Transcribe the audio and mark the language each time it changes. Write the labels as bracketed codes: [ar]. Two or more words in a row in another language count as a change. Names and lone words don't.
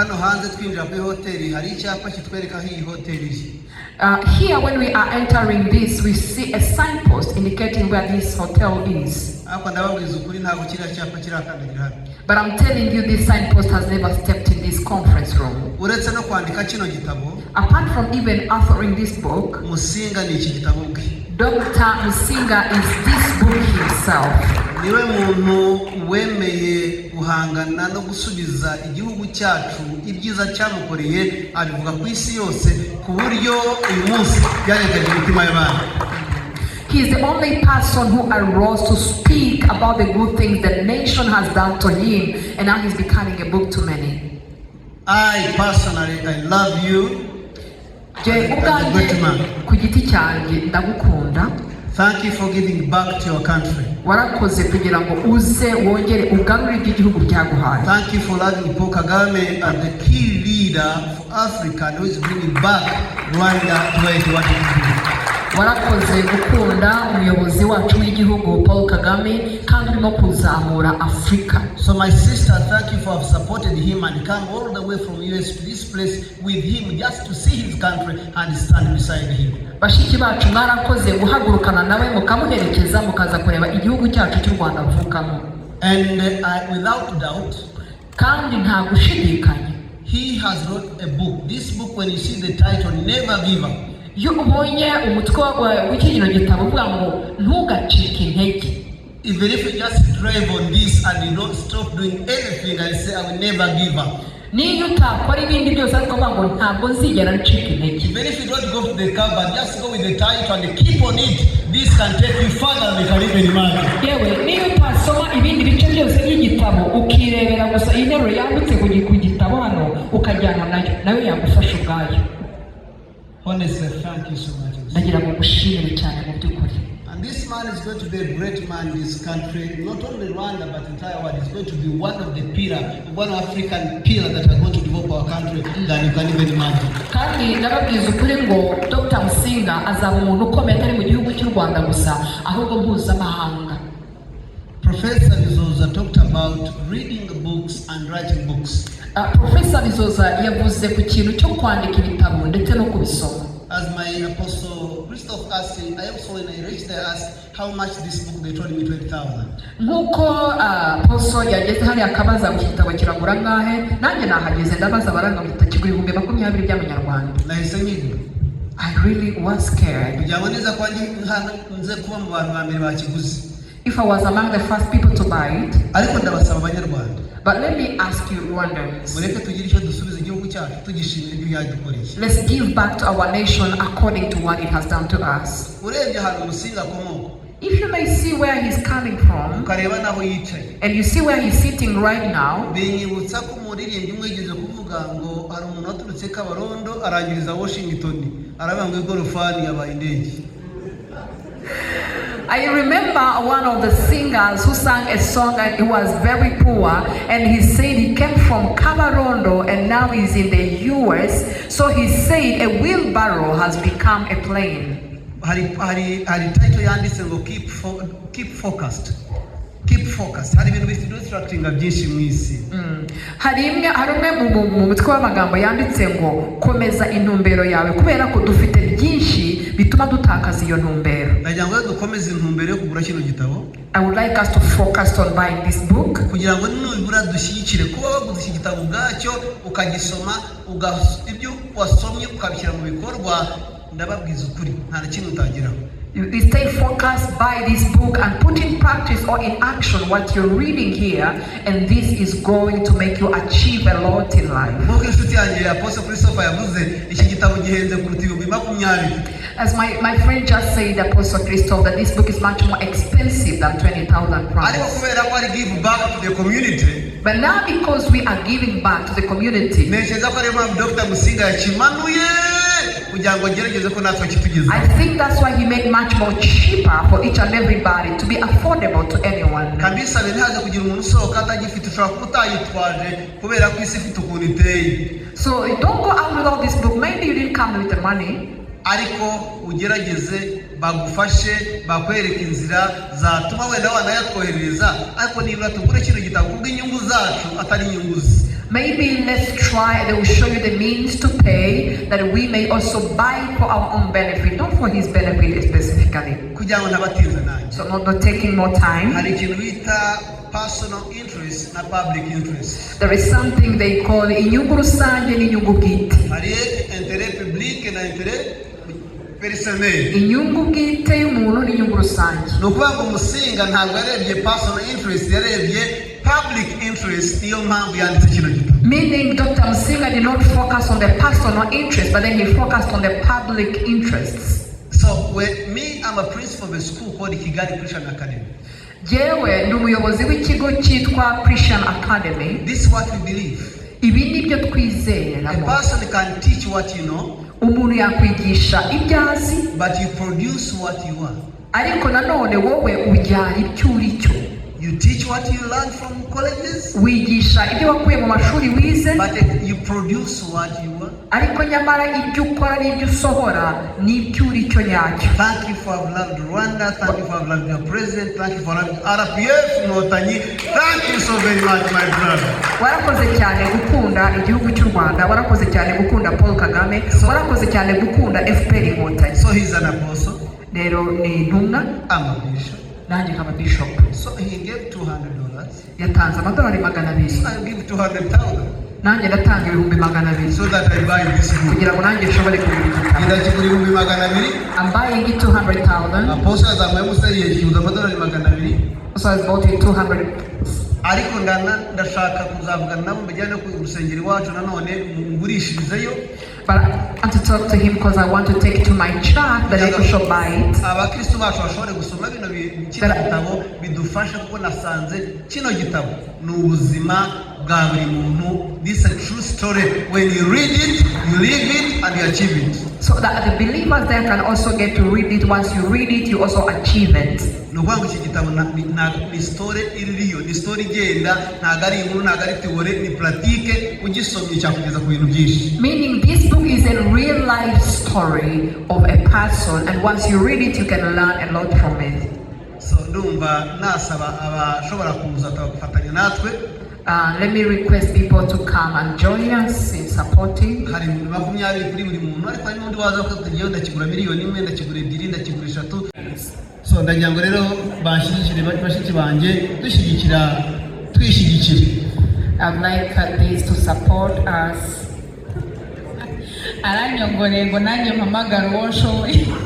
[en] Here, when we are entering this, we see a signpost indicating where this hotel is. But I'm telling you, this signpost has never stepped in this conference room. Apart from even authoring this book, Dr. Musinga is this book himself. [rw] Niwe muntu wemeye guhangana no gusubiza igihugu cyacu ibyiza cyamukoreye abivuga ku isi yose ku buryo uyu munsi byaregaje imitima y'abantu. [en] He is the only person who arose to speak about the good things the nation has done to him, and now he's becoming a book to many. I personally, I love you. [rw] Ku giti cyanjye ndagukunda. [en] Thank you for giving back to your country. [rw] Warakoze kugira ngo uze wongere ugarure igihugu byaguhaye. [en] Thank you for loving Paul Kagame and the key leader for Africa who is bringing back Rwanda to where it wanted to be. [rw] Warakoze gukunda umuyobozi wacu w'igihugu Paul Kagame kandi urimo kuzamura Afrika. [en] So my sister, thank you for supporting him and come all the way from US to this place with him just to see his country and stand beside him. [rw] Bashiki bacu mwarakoze guhagurukana nawe mukamuherekeza mukaza kureba igihugu cyacu cy'u Rwanda avukamo. [en] And without doubt, [rw] kandi nta gushidikanya, [en] he has wrote a book. This book, when you see the title, Never Give Up. [rw] Iyo ubonye umutwe w'ikino gitabo uvuga ngo ntugacike intege. [en] Even if you just drive on this and you don't stop doing anything and say I will never give up. [rw] Niyo utakora ibindi byose ariko ngo ntabwo nzigera ncika intege. [en] Even if you don't go to the cover, just go with the title and keep on it. This can take you further than you can even imagine. [rw] Yewe niyo utasoma ibindi bice byose by'igitabo ukirebera gusa interuro yanditse ku gitabo hano ukajyana nayo yagufasha ubwayo. [en] Honestly, thank you so much. [rw] Nagira ngo gushimire cyane mu by'ukuri. [en] And this man is going to be a great man in this country, not only Rwanda but entire world. He's going to be one of the African pillars that are going to develop our country than you can even imagine. [rw] Kandi nababwiza ukuri ngo Dr. Musinga azaba umuntu ukomeye atari mu gihugu cy'u Rwanda gusa ahubwo mpuzamahanga. [en] Professor Bizoza talked about reading books and writing books. [rw] Professor Bizoza yavuze ku kintu cyo kwandika ibitabo ndetse no kubisoma. [en] As my apostle Christoph asked, I also when I reached there asked how much this book, they told me 20,000. [rw] Nkuko apostle yageze hari akabaza mu kitabo kiragura ngahe, nanjye nahageze ndabaza baranga mu kigura 20,000 by'amanyarwanda. Nahise nyiga. [en] I really was scared. [rw] Kugira ngo neza kwa nze kuba mu bantu ba mbere bakiguze. [en] If I was among the first people to buy it. [rw] Ariko ndabasaba abanyarwanda. [en] But let me ask you, Rwandans. [rw] Mureke tugire icyo dusubiza igihugu cyacu tugishimira ibyo yadukoreye. [en] Let's give back to our nation according to what it has done to us. [rw] Urebye ahantu Musinga akomoka. [en] If you may see where he's coming from, [rw] ukareba naho yicaye. [en] and you see where he's sitting right now, [rw] binyibutsa ko umuririmbyi umwe yigeze kuvuga ngo hari umuntu waturutse Kabarondo arangiriza Washington aravuga ngo igorofani yabaye indege. [en] I remember one of the singers who sang a song and he was very poor, and he said he came from Kabarondo and now he's in the US, so he said a wheelbarrow has become a plane. [rw] Hari title yanditse ngo [en] keep focused. Keep focused. [rw] Hari ibintu distracting byinshi mu isi. Hari umwe mu mutwe w'amagambo yanditse ngo komeza intumbero yawe kubera ko dufite byinshi bituma dutakaza iyo ntumbero. Nagira ngo dukomeze intumbero yo kugura kino gitabo. [en] I would like us to focus on buying this book. [rw] Kugira ngo nibura dushyigikire kuba waguze iki gitabo bwacyo ukagisoma ibyo wasomye ukabishyira mu bikorwa ndababwiza ukuri nta kintu utageraho. [en] You stay focused, buy this book and put in practice or in action what you're reading here, and this is going to make you achieve a lot in life. [rw] Nk'uko inshuti yanjye Apostle Christopher yavuze iki gitabo gihenze kuruta 20,000. [en] As my friend just said, Apostle Christoph, that this book is much more expensive than 20,000 [rw] Ariko [en] crowns. [rw] kubera ko ari [en] give back to the community. But now because we are giving back to the community, [rw] Ntekereza ko ariyo mpamvu Dr. Musinga yakimanuye kugira ngo agerageze ko natwe kitugeza. [en] I think that's why he made much more cheaper for each and everybody to be affordable to anyone. [rw] Kabisa ntihaze kugira umuntu usohoka atagifite ushobora kuba utayitwaje kubera ko isi ifite ukuntu iteye. [en] So don't go out with all this book. Maybe you didn't come with the money. [rw] Ariko ugerageze bagufashe bakwereka inzira zatuma wenda wanayatwoherereza ariko nibura tugure kino gitabo kubw'inyungu zacu atari inyungu ze. [en] Maybe let's try, they will show you the means to pay that we may also buy for our own benefit, not for his benefit specifically. [rw] Kugira ngo ntabatinze nanjye. [en] So not taking more time. [rw] Hari ikintu bita [en] personal interest [rw] na [en] public interest. There is something they call [rw] inyungu rusange n'inyungu bwite. [fr] Hari intérêt public na intérêt personnel. [rw] Inyungu bwite y'umuntu n'inyungu rusange. Ni ukuvuga ngo Musinga ntabwo yarebye [en] personal interest, [rw] yarebye [en] public interest, [rw] niyo mpamvu yanditse kino gitabo. [en] Meaning Dr. Musinga did not focus on the personal interest, but then he focused on the public interests. So I'm a principal of a school called Kigali Christian Academy. [rw] Jewe ndi umuyobozi w'ikigo cyitwa Christian Academy. [en] This is what we believe. [rw] Ibi nibyo twizera. [en] A person can teach what you know, [rw] umuntu yakwigisha ibyo azi, [en] but you produce what you are. [rw] ariko nanone wowe ubyara ibyo uri cyo. [en] You teach what you learn from colleges, [rw] wigisha ibyo wakuye mu mashuri wize, [en] but you produce what you are. [rw] ariko nyamara ibyo ukora n'ibyo usohora ni ibyo uri cyo nyacyo. [en] Thank you for having loved Rwanda. Thank you for having loved your president. Thank you for having RPF Inkotanyi. Thank you so very much, my brother. [rw] Warakoze cyane gukunda igihugu cy'u Rwanda, warakoze cyane gukunda Paul Kagame, warakoze cyane gukunda FPR Inkotanyi. [en] So he's an apostle. [rw] Rero ni intumwa, [en] I'm a bishop. [rw] nanjye nkaba bishop. [en] So he gave $200. [rw] Yatanze amadolari 200. [en] So I give 200,000 [rw] nanjye ndatanga 200,000 [en] so that I buy this book. [rw] kugira ngo nanjye nshobore kugura igitabo. Ndakigura 200,000. [en] I'm buying it 200,000. [rw] Apostle azamuye musari yishyuza amadolari 200. [en] So I bought it 200. [rw] Ariko ndashaka kuzavugana nabo mbijyane ku rusengero iwacu nanone ngurishirizeyo. [en] But I want to talk to him because I want to take it to my church that I should buy it. [rw] Abakristo bacu bashobore gusoma bino gitabo bidufasha kuko nasanze kino gitabo ni ubuzima bwa buri muntu. [en] This is a true story. When you read it, you live it and you achieve it. So that the believers there can also get to read it. Once you read it, you also achieve it. [rw] Nukuvuga ngo iki gitabo ni story iriyo, ni story igenda, ntabwo ari inkuru, ntabwo ari theory, ni pratique. Ugisomye cyakugeza ku bintu byinshi. [en] Meaning this book is a real life story of a person, and once you read it, you can learn a lot from it. [rw] so ndumva nasaba abashobora kuza tugafatanya natwe. [en] Let me request people to come and join us in supporting. [rw] Hari 20 kuri buri muntu, ariko hari n'undi waza kutugiye ndakigura miliyoni 1, ndakigura 2, ndakigura 3. So ndagira ngo rero bashyigikire bashiki banje dushyigikira twishyigikire. [en] I'd like these to support us. [rw] Aranyongoreye ngo nanjye mpamagara uwo nshoboye.